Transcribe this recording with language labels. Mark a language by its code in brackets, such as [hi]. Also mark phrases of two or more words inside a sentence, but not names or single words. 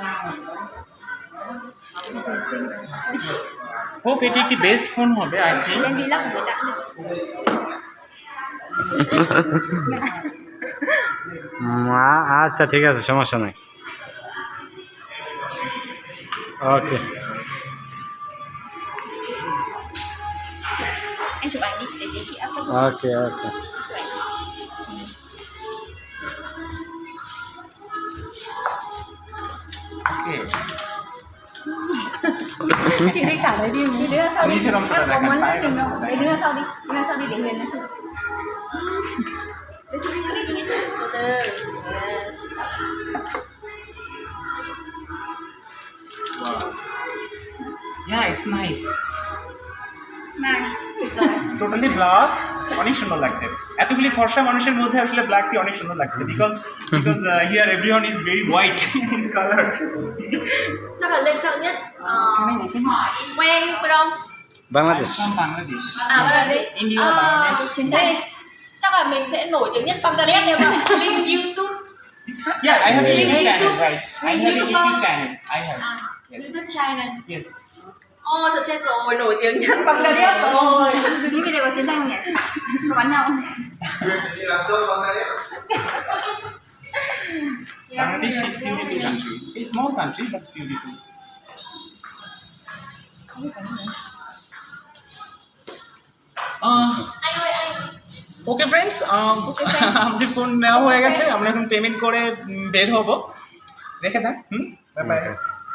[bn] হোপ এটি একটি [en] best phone [bn] হবে [en] I think. [bn] আচ্ছা ঠিক আছে, সমস্যা নাই। ওকে [vi] Em chụp ảnh đi để chị up lên. [en] okay okay. [vi] Chị đi cả đấy đi. Chị đưa sau đi. Đi cho nó Em có muốn phải tìm đâu. Để đưa sau đi. Đưa sau đi để Huyền nó chụp. Để chụp đi chị nhé. Từ [en] Yeah, it's nice. [vi] Này, chụp rồi. [en] totally black, [bn] অনেক সুন্দর লাগছে। এতগুলি ফর্সা মানুষের মধ্যে আসলে ব্ল্যাকটি অনেক সুন্দর লাগছে [en] because here everyone is very white in color. [vi] Chắc là lên trọng nhất. Quê from বাংলাদেশ। বাংলাদেশ। Bangladesh. India, Bangladesh. Chiến tranh. Chắc là mình sẽ nổi tiếng nhất Bangladesh em ạ. Link YouTube. [en] Yeah, I have a Link YouTube channel, YouTube. right? I have a YouTube YouTube [vi] không? [en] channel. I have. Yes. YouTube channel. Yes. [vi] Thật chết rồi, nổi tiếng nhất Bangladesh rồi. Đi video có chiến tranh không nhỉ? Có bắn nhau không? [en] Bangladesh is beautiful country. It's small country but beautiful. [vi] Anh ơi, anh. [en] okay friends, [bn] আমাদের ফোন নেওয়া হয়ে গেছে, আমরা এখন পেমেন্ট করে বের হবো। রেখে দেন। [en] bye bye.